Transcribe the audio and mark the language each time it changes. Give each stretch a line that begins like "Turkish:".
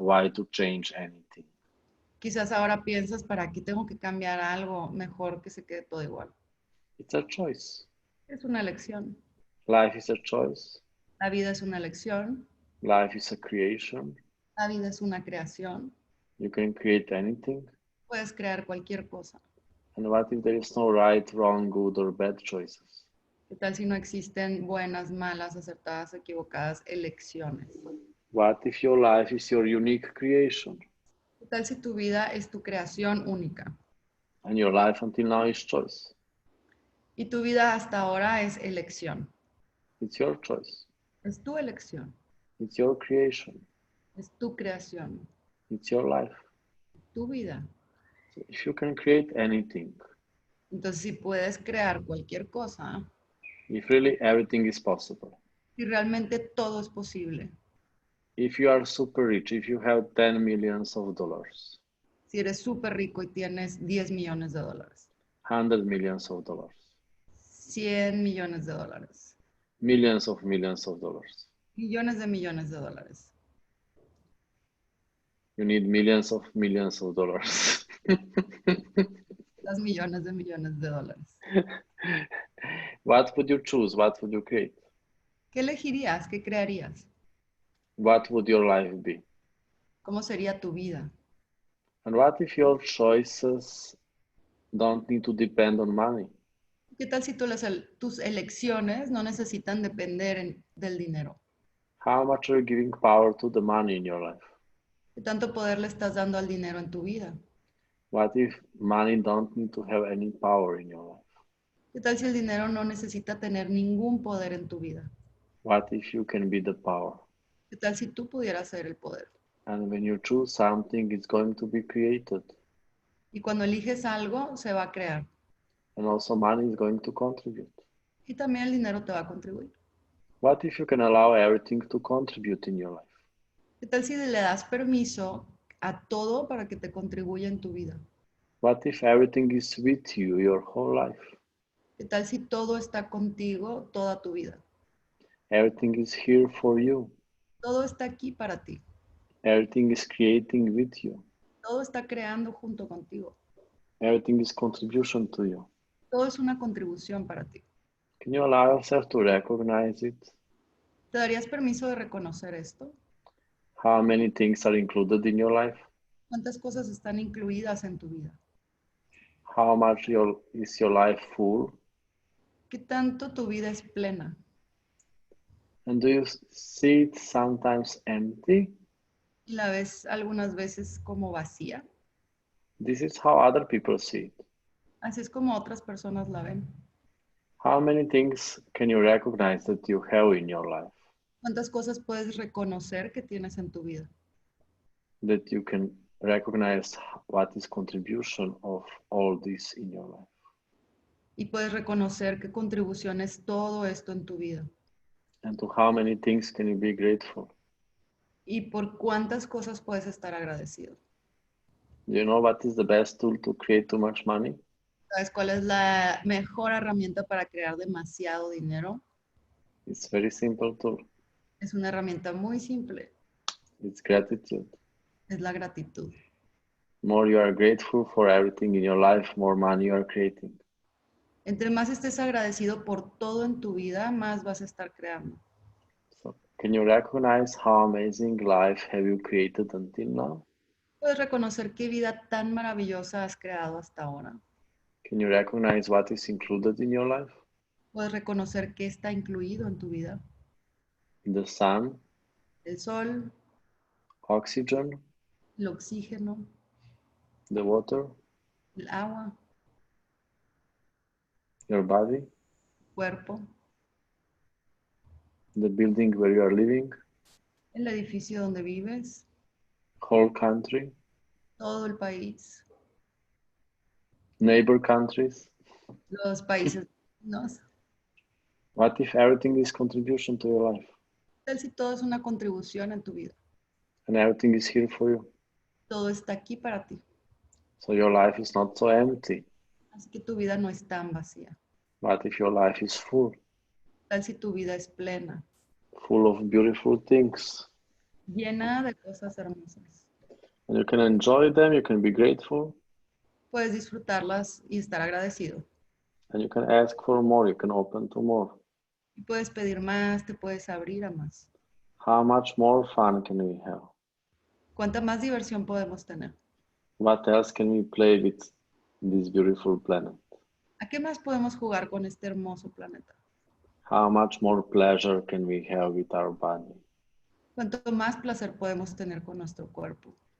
English: Why to change anything?
Spanish: Quizás ahora piensas, ¿para qué tengo que cambiar algo? Mejor que se quede todo igual.
English: It's a choice.
Spanish: Es una elección.
English: Life is a choice.
Spanish: La vida es una elección.
English: Life is a creation.
Spanish: La vida es una creación.
English: You can create anything.
Spanish: Puedes crear cualquier cosa.
English: And what if there is no right, wrong, good, or bad choices?
Spanish: ¿Qué tal si no existen buenas, malas, acertadas, equivocadas elecciones?
English: What if your life is your unique creation?
Spanish: ¿Qué tal si tu vida es tu creación única?
English: And your life until now is choice.
Spanish: Y tu vida hasta ahora es elección.
English: It's your choice.
Spanish: Es tu elección.
English: It's your creation.
Spanish: Es tu creación.
English: It's your life.
Spanish: Tu vida.
English: So if you can create anything,
Spanish: Entonces, si puedes crear cualquier cosa,
English: If really everything is possible.
Spanish: Si realmente todo es posible.
English: If you are super rich, if you have 10 millions of dollars,
Spanish: Si eres súper rico y tienes 10 millones de dólares.
English: 100 millions of dollars,
Spanish: 100 millones de dólares.
English: millions of dollars.
Spanish: Millones de dólares.
English: You need millions of dollars.
Spanish: Las millones de dólares.
English: What would you choose? What would you create?
Spanish: ¿Qué elegirías? ¿Qué crearías?
English: What would your life be?
Spanish: ¿Cómo sería tu vida?
English: And what if your choices don't need to depend on money?
Spanish: ¿Qué tal si tus elecciones no necesitan depender del dinero?
English: How much are you giving power to the money in your life?
Spanish: ¿Qué tanto poder le estás dando al dinero en tu vida?
English: What if money don't need to have any power in your life?
Spanish: ¿Qué tal si el dinero no necesita tener ningún poder en tu vida?
English: What if you can be the power?
Spanish: ¿Qué tal si tú pudieras ser el poder?
English: And when you choose something, it's going to be created.
Spanish: Y cuando eliges algo, se va a crear.
English: And also money is going to contribute.
Spanish: Y también el dinero te va a contribuir.
English: What if you can allow everything to contribute in your life?
Spanish: ¿Qué tal si le das permiso a todo para que te contribuya en tu vida?
English: What if everything is with you your whole life?
Spanish: ¿Qué tal si todo está contigo toda tu vida?
English: Everything is here for you.
Spanish: Todo está aquí para ti.
English: Everything is creating with you.
Spanish: Todo está creando junto contigo.
English: Everything is contribution to you.
Spanish: Todo es una contribución para ti.
English: Can you allow yourself to recognize it?
Spanish: ¿Te darías permiso de reconocer esto?
English: How many things are included in your life?
Spanish: ¿Cuántas cosas están incluidas en tu vida?
English: How much is your life full?
Spanish: ¿Qué tanto tu vida es plena?
English: And do you see it sometimes empty?
Spanish: ¿Y la ves algunas veces como vacía?
English: This is how other people see it.
Spanish: Así es como otras personas la ven.
English: How many things can you recognize that you have in your life?
Spanish: ¿Cuántas cosas puedes reconocer que tienes en tu vida?
English: That you can recognize what is contribution of all this in your life.
Spanish: Y puedes reconocer qué contribución es todo esto en tu vida.
English: And to how many things can you be grateful?
Spanish: Y por cuántas cosas puedes estar agradecido.
English: Do you know what is the best tool to create too much money?
Spanish: ¿Sabes cuál es la mejor herramienta para crear demasiado dinero?
English: It's very simple tool.
Spanish: Es una herramienta muy simple.
English: It's gratitude.
Spanish: Es la gratitud.
English: More you are grateful for everything in your life, more money you are creating.
Spanish: Entre más estés agradecido por todo en tu vida, más vas a estar creando.
English: So, can you recognize how amazing life have you created until now?
Spanish: Puedes reconocer qué vida tan maravillosa has creado hasta ahora.
English: Can you recognize what is included in your life?
Spanish: Puedes reconocer qué está incluido en tu vida.
English: The sun,
Spanish: El sol,
English: oxygen,
Spanish: el oxígeno,
English: the water,
Spanish: el agua,
English: your body,
Spanish: el cuerpo,
English: the building where you are living,
Spanish: el edificio donde vives,
English: whole country,
Spanish: todo el país,
English: neighbor countries.
Spanish: los países vecinos.
English: What if everything is contribution to your life
Spanish: ¿Qué tal si todo es una contribución en tu vida?
English: and everything is here for you?
Spanish: Todo está aquí para ti.
English: So your life is not so empty.
Spanish: Así que tu vida no es tan vacía.
English: What if your life is full,
Spanish: ¿Qué tal si tu vida es plena,
English: full of beautiful things?
Spanish: llena de cosas hermosas?
English: And you can enjoy them, you can be grateful,
Spanish: Puedes disfrutarlas y estar agradecido.
English: and you can ask for more, you can open to more.
Spanish: Y puedes pedir más, te puedes abrir a más.
English: How much more fun can we have?
Spanish: ¿Cuánta más diversión podemos tener?
English: What else can we play with this beautiful planet?
Spanish: ¿A qué más podemos jugar con este hermoso planeta?
English: How much more pleasure can we have with our body?
Spanish: ¿Cuánto más placer podemos tener con nuestro cuerpo?